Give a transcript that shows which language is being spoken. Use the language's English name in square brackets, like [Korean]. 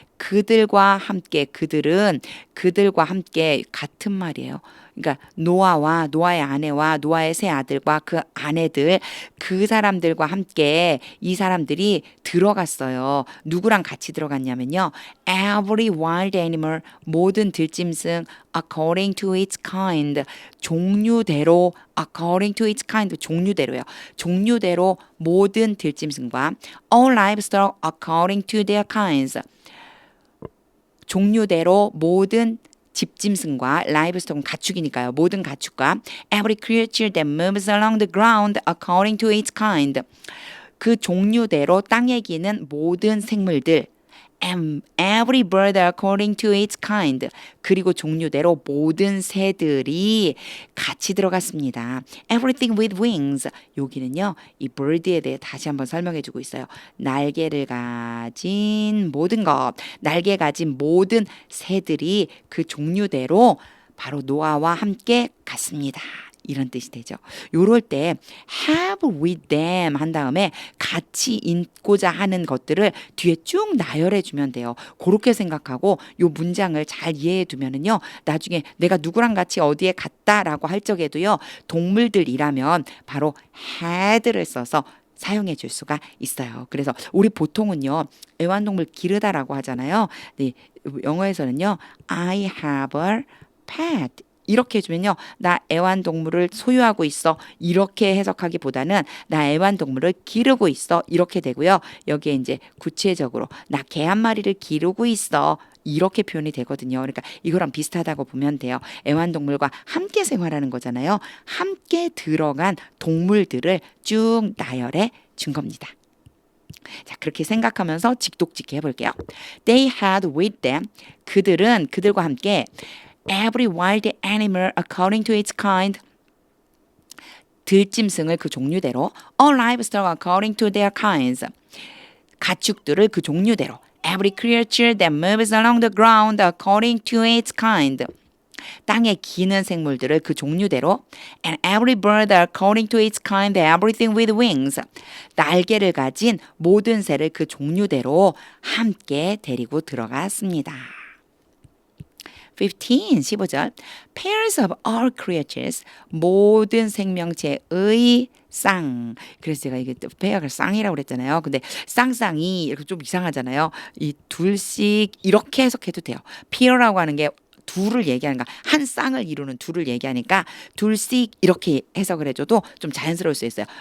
[Korean] 그들과 함께, 그들과 함께 같은 말이에요. 그러니까 노아의 아내와 노아의 세 아들과 그 아내들, 그 사람들과 함께 이 사람들이 들어갔어요. 누구랑 같이 들어갔냐면요. [English] Every wild animal, [Korean] 모든 들짐승, [English] according to its kind, [Korean] 종류대로, [English] according to its kind, [Korean] 종류대로요. 종류대로 모든 들짐승과 [English] all livestock according to their kinds, [Korean] 종류대로 모든 집짐승과 livestock은 가축이니까요. 모든 가축과 [English] every creature that moves along the ground according to its kind, [Korean] 그 종류대로 땅에 기는 모든 생물들, [English] and every bird according to its kind, [Korean] 그리고 종류대로 모든 새들이 같이 들어갔습니다. [English] Everything with wings, [Korean] 여기는요 이 bird에 대해 다시 한번 설명해 주고 있어요. 날개를 가진 모든 것, 날개 가진 모든 새들이 그 종류대로 바로 노아와 함께 갔습니다. 이런 뜻이 되죠. 요럴 때 [English] have with them [Korean] 한 다음에 같이 있고자 하는 것들을 뒤에 쭉 나열해 주면 돼요. 그렇게 생각하고 요 문장을 잘 이해해 두면은요. 나중에 내가 누구랑 같이 어디에 갔다라고 할 적에도요. 동물들이라면 바로 had를 써서 사용해 줄 수가 있어요. 그래서 우리 보통은요. 애완동물 기르다라고 하잖아요. 네, 영어에서는요. [English] I have a pet [Korean] 이렇게 해주면요. 나 애완동물을 소유하고 있어. 이렇게 해석하기보다는 나 애완동물을 기르고 있어. 이렇게 되고요. 여기에 이제 구체적으로 나 개 한 마리를 기르고 있어. 이렇게 표현이 되거든요. 그러니까 이거랑 비슷하다고 보면 돼요. 애완동물과 함께 생활하는 거잖아요. 함께 들어간 동물들을 쭉 나열해 준 겁니다. 자, 그렇게 생각하면서 직독직해 해볼게요. [English] They had with them. [Korean] 그들과 함께 [English] every wild animal according to its kind, [Korean] 들짐승을 그 종류대로, [English] all livestock according to their kinds, [Korean] 가축들을 그 종류대로, [English] every creature that moves along the ground according to its kind, [Korean] 땅에 기는 생물들을 그 종류대로, [English] and every bird according to its kind, everything with wings, [Korean] 날개를 가진 모든 새를 그 종류대로 함께 데리고 들어갔습니다. [English] 15절 pairs of all creatures, [Korean] 모든 생명체의 쌍. 그래서 제가 이게 페어가 쌍이라고 그랬잖아요. 근데 쌍쌍이 이렇게 좀 이상하잖아요. 이 둘씩 이렇게 해석해도 돼요. pear라고 하는 게 둘을 얘기하는가, 한 쌍을 이루는 둘을 얘기하니까 둘씩 이렇게 해석을 해줘도 좀 자연스러울 수 있어요.